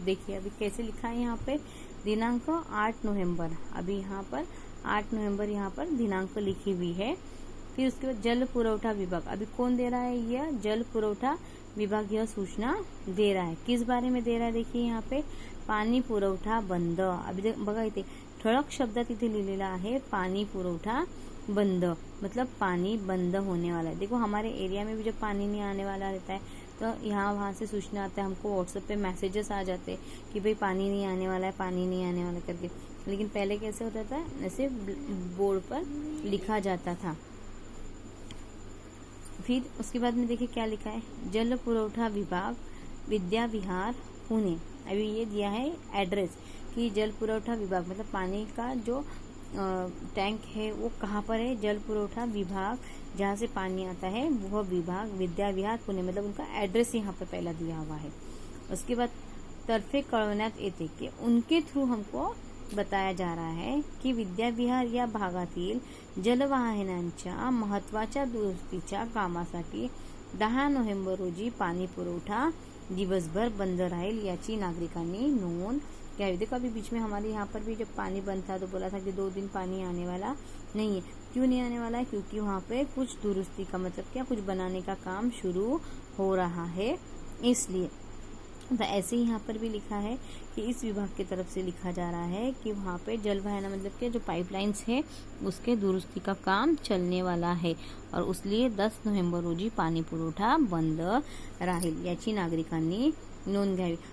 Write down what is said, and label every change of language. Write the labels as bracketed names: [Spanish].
[Hindi] देखिए अभी कैसे लिखा है यहाँ पे, दिनांक 8 नवंबर। अभी यहाँ पर 8 नवंबर यहाँ पर दिनांक लिखी हुई है। फिर उसके बाद जल पुरवठा विभाग, अभी कौन दे रहा है, यह जल पुरवठा विभाग यह सूचना दे रहा है। किस बारे में दे रहा है, देखिए यहाँ पे [Marathi] पाणी पुरवठा बंद. अभी बघा इथे ठळक शब्दात इथे लिहिलेला आहे पानी पुरवठा बंद, [Hindi] मतलब पानी बंद होने वाला है. देखो हमारे एरिया में भी जब पानी नहीं आने वाला रहता है तो यहाँ वहाँ से सूचना आता है, हमको व्हाट्सएप पे मैसेजेस आ जाते हैं कि भाई पानी नहीं आने वाला है, पानी नहीं आने वाला करके. लेकिन पहले कैसे होता था, ऐसे बोर्ड पर लिखा जाता था. फिर उसके बाद में देखिए क्या लिखा है, जल पुरवठा विभाग, विद्या विहार, पुणे. अभी ये दिया है एड्रेस कि जल पुरवठा विभाग मतलब पानी का जो टैंक है वो कहाँ पर है, जल पुरवठा विभाग जहाँ से पानी आता है वह विभाग विद्या विहार पुणे, मतलब उनका एड्रेस यहाँ पर पहला दिया हुआ है. उसके बाद [Marathi] तर्फे कळवण्यात येते की [Hindi] उनके थ्रू हमको बताया जा रहा है की [Marathi] विद्या विहार या भागातील जलवाहिन्यांच्या महत्वाच्या दुरुस्तीच्या कामासाठी 10 नोव्हेंबर रोजी पाणी पुरवठा दिवसभर बंद राहील याची नागरिकांनी नोंद घ्यावी. [Hindi] देखो अभी बीच में हमारे यहाँ पर भी जब पानी बंद था तो बोला था कि 2 दिन पानी आने वाला नहीं है. क्यों नहीं आने वाला है, क्योंकि वहाँ पे कुछ दुरुस्ती का मतलब क्या, कुछ बनाने का काम शुरू हो रहा है इसलिए. तो ऐसे ही यहाँ पर भी लिखा है कि इस विभाग की तरफ से लिखा जा रहा है कि वहाँ पे जलवाहिनी मतलब के जो पाइपलाइन्स है उसके दुरुस्ती का काम चलने वाला है और इसलिए [Marathi] 10 नोव्हेंबर रोजी पाणी पुरवठा बंद राहील याची नागरिकांनी नोंद घ्यावी.